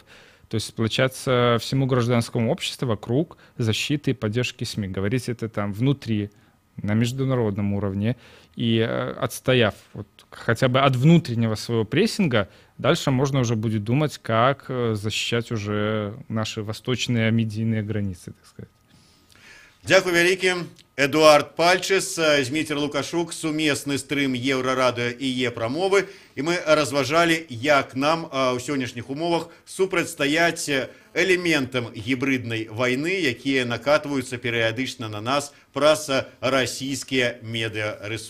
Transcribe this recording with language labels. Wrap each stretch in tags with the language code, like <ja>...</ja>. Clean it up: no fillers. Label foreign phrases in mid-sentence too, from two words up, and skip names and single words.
<ru>То есть сплочаться всему гражданскому обществу вокруг защиты и поддержки СМИ. Говорить это там внутри, на международном уровне. И отстояв вот хотя бы от внутреннего своего прессинга, дальше можно уже будет думать, как защищать уже наши восточные медийные границы, так сказать.</ru> <be>Дякую вялікі. Эдуард Пальчес, Зміцер Лукашук, сумесны стрым Еўрарадыё і Е-прамовы. І мы разважалі, як нам у сённяшніх умовах супрацьстаяць элементам гібриднай вайны, якія накатваюцца перыядычна на нас праз расійскія медыарэсурсы.</be>